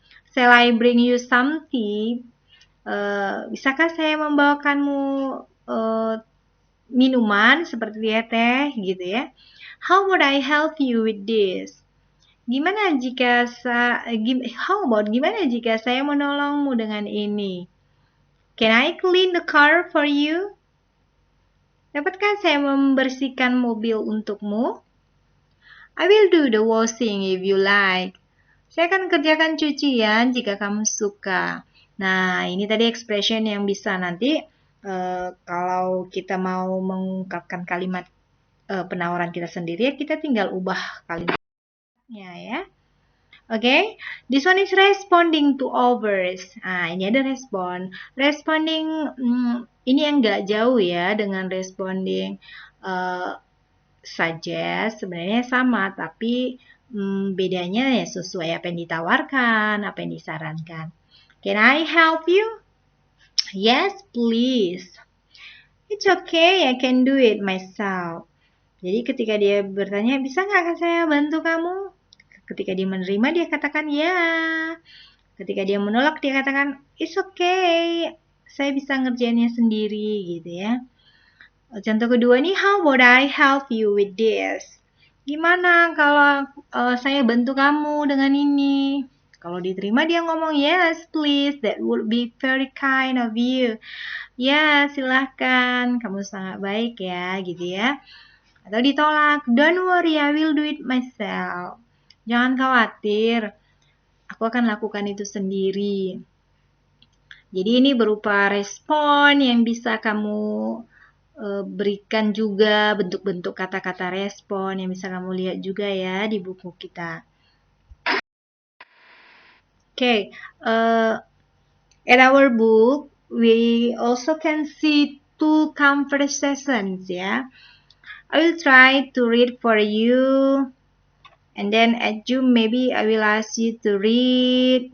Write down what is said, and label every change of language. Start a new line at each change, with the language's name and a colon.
English: Shall I bring you some tea?
Indonesian: Bisakah saya membawakanmu minuman seperti teh gitu ya.
English: How would I help you with this?
Indonesian: Gimana jika saya menolongmu dengan ini?
English: Can I clean the car for you?
Indonesian: Dapatkah saya membersihkan mobil untukmu?
English: I will do the washing if you like.
Indonesian: Saya akan kerjakan cucian jika kamu suka. Nah, ini tadi expression yang bisa nanti kalau kita mau mengungkapkan kalimat penawaran kita sendiri, kita tinggal ubah kalimatnya ya.
English: Oke, this one is responding to overs.
Indonesian: Nah, ini ada respon. Responding ini yang nggak jauh ya dengan responding suggest. Sebenarnya sama, tapi bedanya ya sesuai apa yang ditawarkan, apa yang disarankan.
English: Can I help you? Yes, please. It's okay, I can do it myself.
Indonesian: Jadi ketika dia bertanya, bisa nggak saya bantu kamu? Ketika dia menerima, dia katakan ya. Ketika dia menolak, dia katakan
English: it's okay,
Indonesian: saya bisa ngerjainnya sendiri gitu ya. Contoh kedua nih,
English: how would I help you with this?
Indonesian: Gimana kalau saya bantu kamu dengan ini? Kalau diterima dia ngomong
English: yes please, that would be very kind of you.
Indonesian: Ya silahkan, kamu sangat baik ya gitu ya. Atau ditolak,
English: don't worry, I will do it myself.
Indonesian: Jangan khawatir, aku akan lakukan itu sendiri. Jadi ini berupa respon yang bisa kamu berikan juga, bentuk-bentuk kata-kata respon yang bisa kamu lihat juga ya di buku kita.
English: Okay, at our book, we also can see two conversations ya. I will try to read for you. And then at Zoom, maybe I will ask you to read.